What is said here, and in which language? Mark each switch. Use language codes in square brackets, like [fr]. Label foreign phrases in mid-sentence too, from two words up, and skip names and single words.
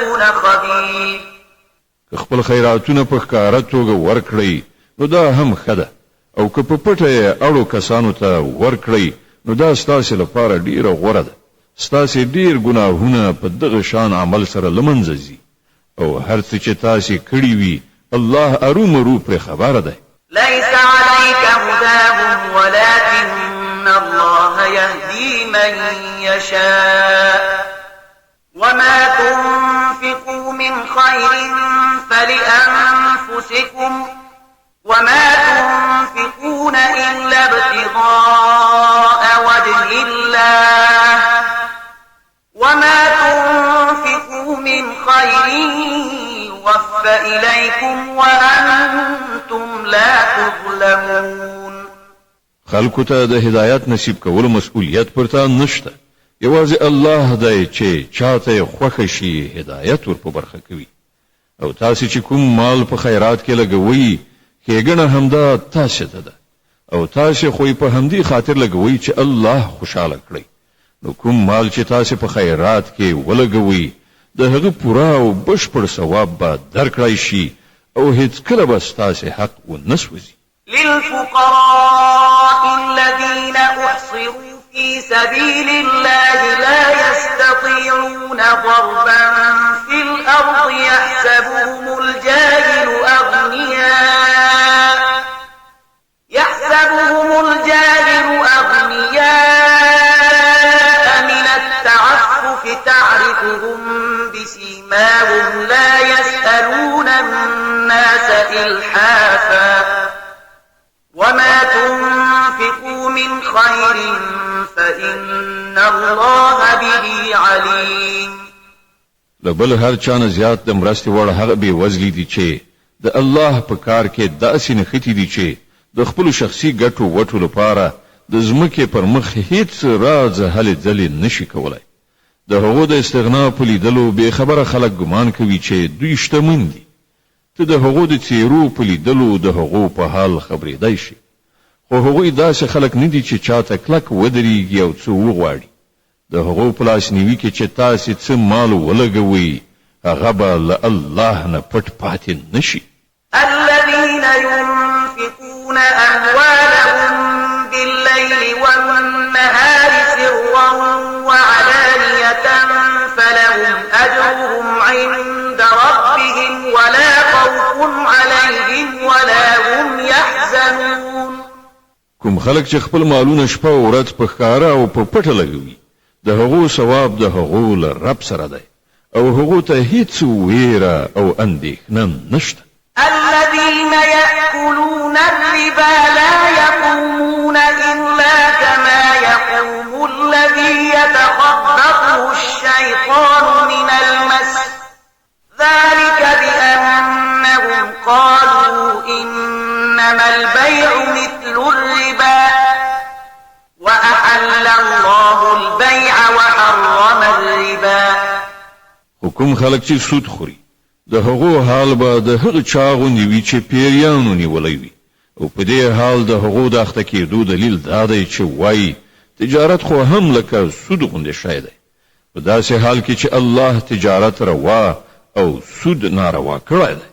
[ar] خبير. [ps] خپل خیراتونه په ښکاره توګه ورکړئ نو دا هم ښه ده، او که په پټه یې اړو کسانو ته ورکړئ نو دا ستاسې لپاره ډیره غوره ده. ستاسې ډیر ګناهونه په دغه شان عمل سره له منځه ځي، او هر څه چې تاسې کړي وي الله ارومرو پرې خبره ده. [ar] ليس عليك هداهم ولكن الله يهدي من يشاء وما تنفقوا من خير فلأنفسكم وما تنفقون إلا ابتغاء وجه الله وما تنفقوا من خير يوفى إليكم وأنتم لا تظلمون. [ps] خلکو ته د هدایت نصیب کولو مسؤلیت پرته نشته، یوازې الله دی چې چاته خوښ شي هدایت ور په برخه کوي. او تاسو چې کوم مال په خیرات کې لګوي ښېګڼه همدا تاسو ته ده، او تاسو خو په همدې خاطر لګوي چې الله خوشاله کړي. نو کوم مال چې تاسو په خیرات کې ولګوي د هغه پوره او بشپړ ثواب به درکړای شي او هیڅ کله به ستاسو حق ونسوځي. [ar] للفقراء الذين أحصروا في سبيل الله لا يستطيعون ضربا في الأرض يحسبهم الجاهل أغنياء من التعفف تعرفهم بسيماهم لا يسألون الناس إلحافا وما تنفقوا من خير فإن الله به عليم. [ps] لبل هر چانه زیات د مرستې وړ هغه به وزلی دي چې د الله په کار کې داسې نختی دي چې د خپل شخصي ګټو وټو لپاره د زمکه پر مخ هیڅ راز هلې ځلې نشي کولای. د هغو د استغنا په لیدلو به خبره خلک ګمان کوي چې دوی شتمن دي. ته د هغو د چیرو په لیدلو د هغو په حال خبرېدای شي، خو هغوی داسې خلک نه دي چې چاته کلک ودرېږي او څه وغواړي. د هغو په لاسنیوي کې چې تاسې څه مال ولګوئ هغه به له الله نه پټ پاتې نشي. [ar] الذين ينفقون أموالهم بالليل والنهار سرا وعلانية فلهم أجرهم عند ربهم ولا خوف عليهم ولا هم يحزنون. [ps] کوم خلک چې خپل مالونه شپه او ورځ په ښکاره او په پټه لګوي د هغو ثواب د هغو له رب سره دی، او هغو ته هیڅ ویره او اندېښنه نشته. [ar] الذين يأكلون الربا لا يقومون إلا كما يقوم الذي يتخبطه الشيطان من المس ذلك بأنهم قالوا إنما البيع مثل الربا وأحل الله البيع وحرم الربا. [ps] حکم خلک چې سود خوري د هغو حال به د هغه چا غوندې وي چې پیریانو نیولی وي، او په دې حال د هغو د اخته کېدو دلیل دا دی چې وایي تجارت خو هم لکه سود غوندې شی دی، په داسې حال کې چې الله تجارت روا او سود ناروا کړی دی.